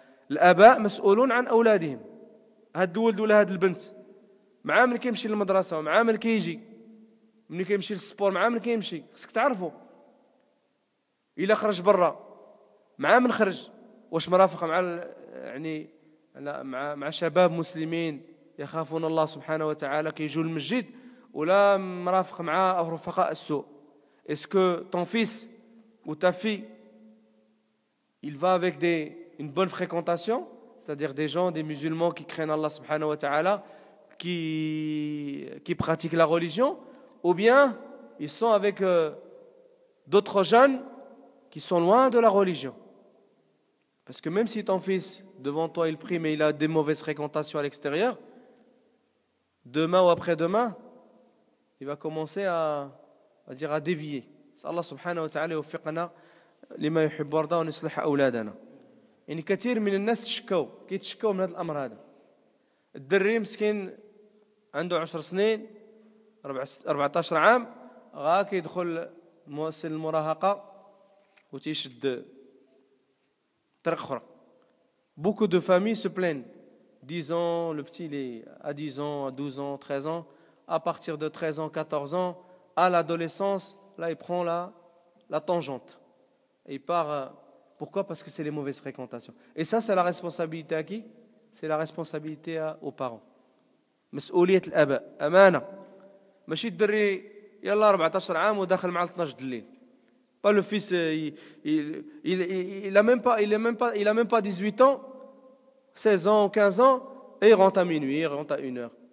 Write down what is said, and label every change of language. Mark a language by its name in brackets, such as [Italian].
[Arabic] الآباء مسؤولون عن أولادهم. هاد الولد ولا هاد البنت مع من كيمشي للمدرسة ومع من كيجي من كيمشي للسبور مع من كيمشي خصك تعرفوا. إلا خرج برا مع من خرج واش مرافق مع يعني مع شباب مسلمين يخافون الله سبحانه وتعالى كيجوا للمسجد ولا مرافق مع رفقاء السوء. [French] Est-ce que ton fils ou ta fille il va avec une bonne fréquentation, c'est-à-dire des gens, des musulmans qui craignent Allah subhanahu wa ta'ala, qui pratiquent la religion, ou bien ils sont avec d'autres jeunes qui sont loin de la religion. Parce que même si ton fils, devant toi, il prie, mais il a des mauvaises fréquentations à l'extérieur, demain ou après-demain, il va commencer à dévier. [Arabic] Allah subhanahu wa ta'ala يوفقنا لما يحب ويرضى ونصلح أولادنا. يعني كثير من الناس كيتشكوا من هذا الأمر هذا. الدري مسكين عنده 10 سنين 14 عام غا كيدخل سن المراهقة وتيشد طريق أخرى. [French] Beaucoup de familles se plaignent. 10 ans, le petit il est à 10 ans, à 12 ans, 13 ans. À partir de 13 ans, 14 ans, à l'adolescence, là il prend la tangente. Et il part. Pourquoi? Parce que c'est les mauvaises fréquentations. Et ça, c'est la responsabilité à qui? C'est la responsabilité aux parents. [Arabic] مسؤولية الآباء أمانة. ماشي الدري يلا 14 عام وداخل مع 12 الليل. [French] Pas le fils, il a même pas 18 ans, 16 ans ou 15 ans, et il rentre à minuit, il rentre à 1 heure.